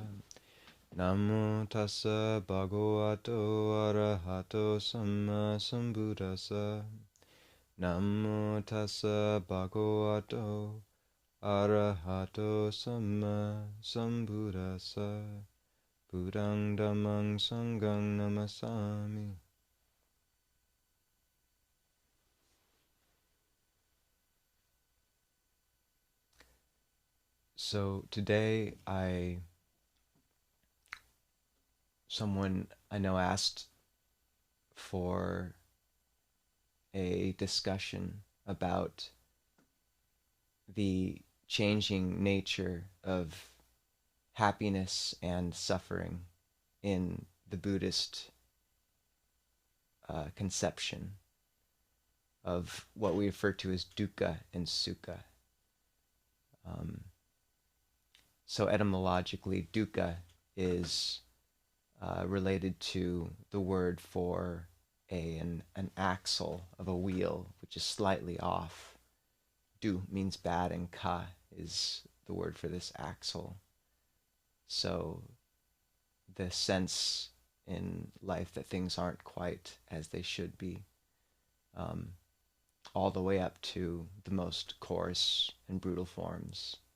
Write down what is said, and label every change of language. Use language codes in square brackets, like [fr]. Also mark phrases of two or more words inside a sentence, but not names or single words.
[pi] Namo tassa bhagavato arahato samma sambuddhassa. Namo tassa bhagavato arahato samma sambuddhassa. Buddhang dhammang sanghang namasami. [en] So today someone I know asked for a discussion about the changing nature of happiness and suffering in the Buddhist conception of what we refer to as dukkha and sukha. So etymologically, dukkha is related to the word for an axle of a wheel, which is slightly off. Du means bad, and ka is the word for this axle. So the sense in life that things aren't quite as they should be, all the way up to the most coarse and brutal forms.